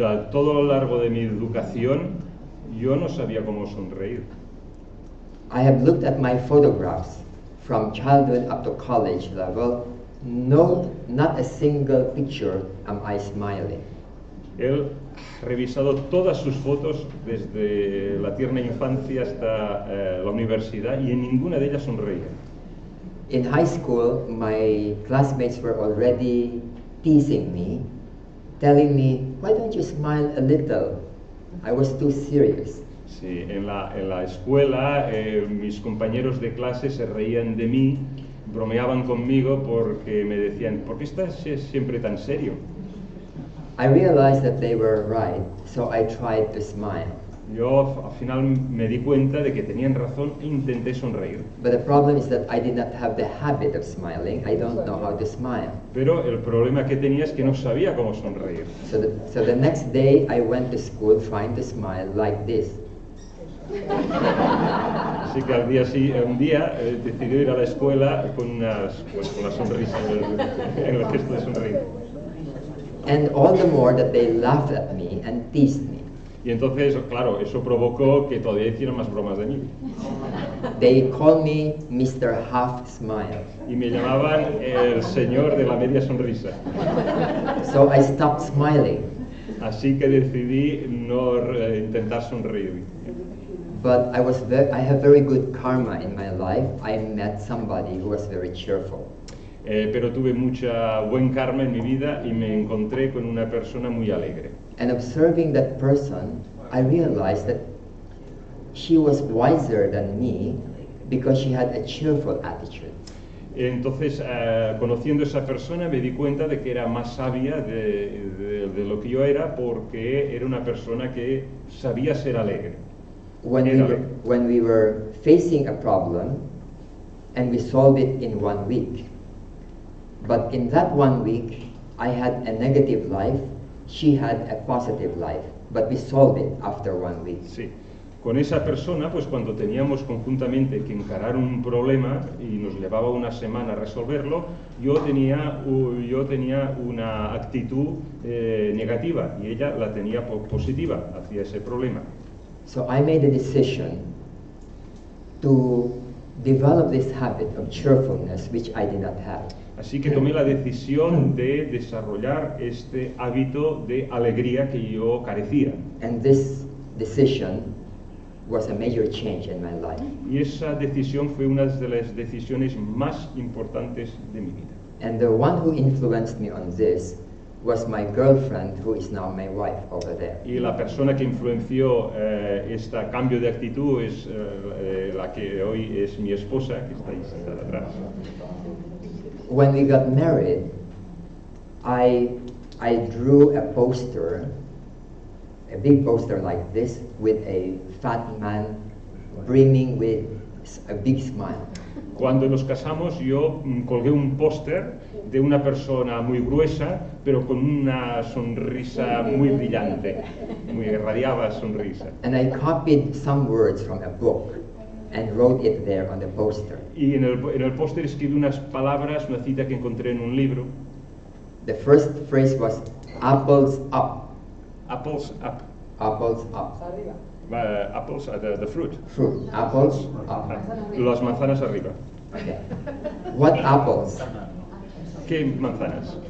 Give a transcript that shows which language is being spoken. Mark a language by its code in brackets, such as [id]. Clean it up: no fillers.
[es] Todo lo largo de mi educación, yo no sabía cómo sonreír. [en] I have looked at my photographs from childhood up to college level. No, not a single picture am I smiling. [es] Él ha revisado todas sus fotos desde la tierna infancia hasta la universidad y en ninguna de ellas sonreía. [en] In high school, my classmates were already teasing me, telling me, why don't you smile a little? I was too serious. [es] Sí, en la escuela mis compañeros de clase se reían de mí, bromeaban conmigo porque me decían, ¿por qué estás siempre tan serio? [en] I realized that they were right, so I tried to smile. [es] Yo al final me di cuenta de que tenían razón e intenté sonreír. [en] But the problem is that I did not have the habit of smiling. I don't know how to smile. [es] Pero el problema que tenía es que no sabía cómo sonreír. [en] So the next day I went to school trying to smile like this. [es] Así que un día decidió ir a la escuela con una sonrisa en el gesto de sonreír. [en] And all the more that they laughed at me and teased me. [es] Y entonces, claro, eso provocó que todavía hicieran más bromas de mí. [en] They called me Mr. Half Smile. [es] Y me llamaban el señor de la media sonrisa. [en] So I stopped smiling. [es] Así que decidí no intentar sonreír. [en] But I have very good karma in my life. I met somebody who was very cheerful. [es] Pero tuve mucha buen karma en mi vida y me encontré con una persona muy alegre. [en] And observing that person, I realized that she was wiser than me because she had a cheerful attitude. [es] Entonces, conociendo a esa persona, me di cuenta de que era más sabia de lo que yo era, porque era una persona que sabía ser alegre. [en] When we were facing a problem and we solved it in 1 week, but in that 1 week, I had a negative life, she had a positive life, but we solved it after 1 week. [es] Sí. Con esa persona, pues cuando teníamos conjuntamente que encarar un problema y nos llevaba una semana resolverlo, yo tenía una actitud negativa y ella la tenía positiva hacia ese problema. [en] So I made a decision to develop this habit of cheerfulness, which I did not have. [es] Así que tomé la decisión de desarrollar este hábito de alegría que yo carecía. [en] And this decision was a major change in my life. [es] Y esa decisión fue una de las decisiones más importantes de mi vida. [en] And the one who influenced me on this was my girlfriend, who is now my wife over there. [es] Y la persona que influenció este cambio de actitud es la que hoy es mi esposa, que está ahí sentada atrás. [en] When we got married, I drew a poster, a big poster like this, with a fat man brimming with a big smile. [es] Cuando nos casamos, yo colgué un póster de una persona muy gruesa, pero con una sonrisa muy brillante, muy irradiaba sonrisa. [en] And I copied some words from a book and wrote it there on the poster. [es] Y en el póster escribí unas palabras, una cita que encontré en un libro. [en] The first phrase was apples up. Apples up. Apples up. Apples, the fruit. Fruit. Apples up. [es] Las manzanas arriba. [en] Okay. What apples? [es] ¿Qué manzanas?